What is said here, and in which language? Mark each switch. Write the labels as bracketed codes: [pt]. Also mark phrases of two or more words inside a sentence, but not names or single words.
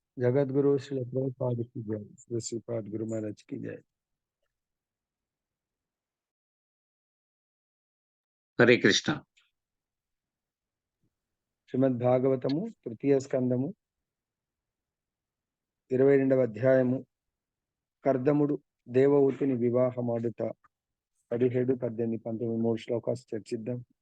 [hi] जगद्गुरु श्री प्रभुपाद की जय। श्री श्रीपाद गुरु महाराज की जय। [te] హరే కృష్ణ. శ్రీమద్ భాగవతము తృతీయ స్కందము 22వ అధ్యాయము. కర్దముడు దేవహూతిని వివాహమాడుట 17, 18, 19 3 శ్లోకాలు చర్చిద్దాం.